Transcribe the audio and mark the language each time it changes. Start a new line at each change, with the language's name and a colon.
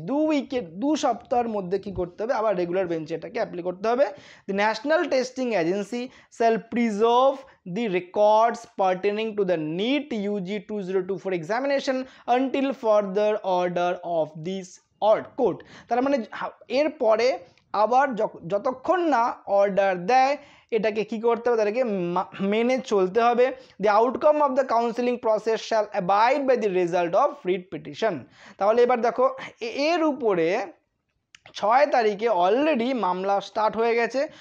Bangla: 2 সপ্তাহের মধ্যে কি করতে হবে, আবার রেগুলার বেঞ্চে এটাকে অ্যাপ্লাই করতে হবে।
English: The National Testing Agency shall preserve the records pertaining to the NEET UG 2024 examination until further order of this court।
Bangla: তার মানে এরপরে আবার যতক্ষণ না অর্ডার দেয় এটাকে কি করতে হবে, তাদেরকে মেনে চলতে হবে।
English: The outcome of the counselling process shall abide by the result of writ petition.
Bangla: তাহলে এবার দেখো এর উপরে 6 তারিখে অলরেডি মামলা স্টার্ট হয়ে গেছে।